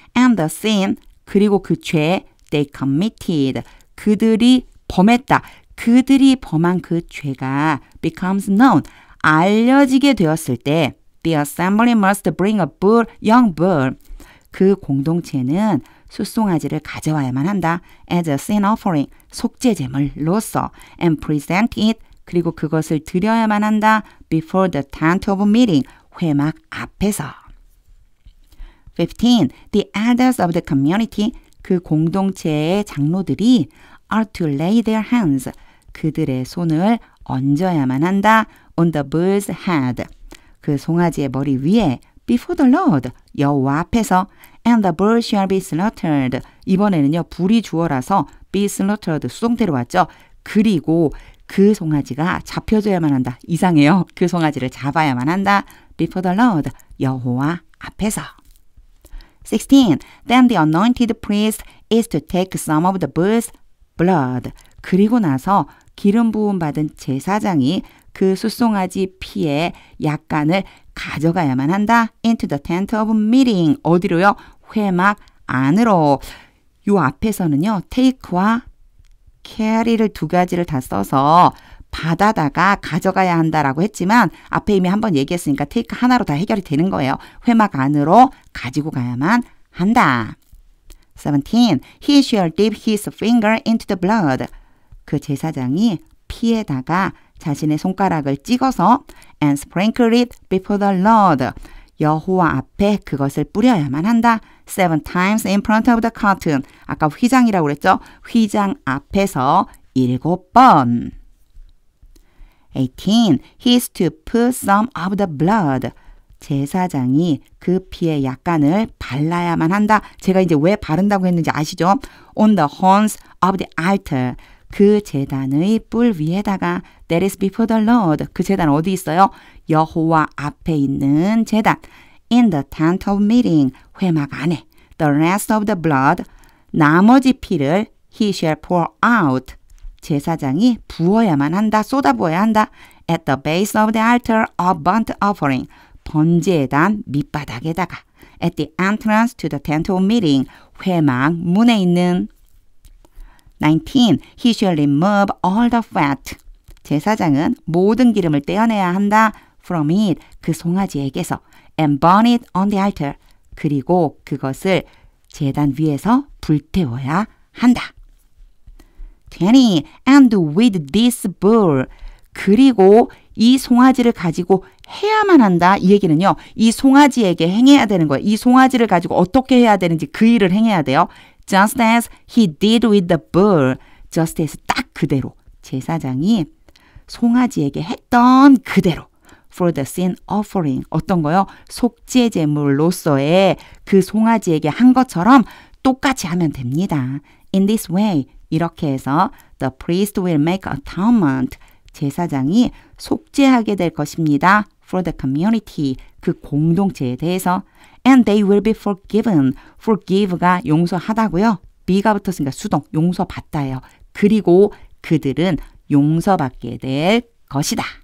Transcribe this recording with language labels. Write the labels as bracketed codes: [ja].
[en] And the sin [ko] 그리고 그 죄 [en] they committed [ko] 그들이 범했다. 그들이 범한 그 죄가 [en] becomes known [ko] 알려지게 되었을 때 [en] the assembly must bring a bull, young bull [ko] 그 공동체는 숫송아지를 가져와야만 한다. [en] as a sin offering [ko] 속죄 제물로서 [en] and present it [ko] 그리고 그것을 드려야만 한다. [en] before the tent of meeting [ko] 회막 앞에서 [en] 15. The elders of the community [ko] 그 공동체의 장로들이 [en] are to lay their hands [ko] 그들의 손을 얹어야만 한다. [en] on the bull's head [ko] 그 송아지의 머리 위에 [en] before the Lord [ko] 여호와 앞에서 [en] and the bull shall be slaughtered [ko] 이번에는요 불이 주어라서 [en] be slaughtered [ko] 수동태로 왔죠. 그리고 그 송아지가 잡혀져야만 한다. 이상해요. 그 송아지를 잡아야만 한다. [en] before the Lord [ko] 여호와 앞에서 [en] 16. Then the anointed priest is to take some of the bull's blood. [ko] 그리고 나서 기름 부음 받은 제사장이 그 숫송아지 피의 약간을 가져가야만 한다. [en] into the tent of meeting. [ko] 어디로요? 회막 안으로. 요 앞에서는요. take와 carry를 두 가지를 다 써서 받아다가 가져가야 한다라고 했지만 앞에 이미 한번 얘기했으니까 take 하나로 다 해결이 되는 거예요. 회막 안으로 가지고 가야만 한다. 17. [en] He shall dip his finger into the blood. [ko] 그 제사장이 피에다가 자신의 손가락을 찍어서 [en] and sprinkle it before the Lord. [ko] 여호와 앞에 그것을 뿌려야만 한다. [en] 7 times in front of the curtain. [ko] 아까 휘장이라고 그랬죠? 휘장 앞에서 7번. 18. [en] He is to put some of the blood. [ko] 제사장이 그 피의 약간을 발라야만 한다. 제가 이제 왜 바른다고 했는지 아시죠? [en] On the horns of the altar. [ko] 그 제단의 뿔 위에다가 [en] that is before the Lord. [ko] 그 제단 어디 있어요? 여호와 앞에 있는 제단. [en] In the tent of meeting. [ko] 회막 안에. [en] The rest of the blood. [ko] 나머지 피를 [en] he shall pour out. [ko] 제사장이 부어야만 한다. 쏟아부어야 한다. [en] At the base of the altar of burnt offering. [ko] 번제단 밑바닥에다가. [en] At the entrance to the tent of meeting. [ko] 회막 문에 있는 19. [en] He shall remove all the fat. [ko] 제사장은 모든 기름을 떼어내야 한다. [en] From it. [ko] 그 송아지에게서. [en] And burn it on the altar. [ko] 그리고 그것을 제단 위에서 불태워야 한다. [en] 20. And with this bull. [ko] 그리고 이 송아지를 가지고 해야만 한다. 이 얘기는요. 이 송아지에게 행해야 되는 거예요. 이 송아지를 가지고 어떻게 해야 되는지 그 일을 행해야 돼요. [en] Just as he did with the bull. Just as [ko] 딱 그대로 제사장이 송아지에게 했던 그대로. [en] For the sin offering. [ko] 어떤 거요? 속죄 제물로서의 그 송아지에게 한 것처럼 똑같이 하면 됩니다. [en] In this way. [ko] 이렇게 해서 [en] the priest will make atonement. [ko] 제사장이 속죄하게 될 것입니다. [en] For the community. [ko] 그 공동체에 대해서. [en] And they will be forgiven. [ko] Forgive가 용서하다고요. be가 붙었으니까 수동. 용서받다예요. 그리고 그들은 용서받게 될 것이다.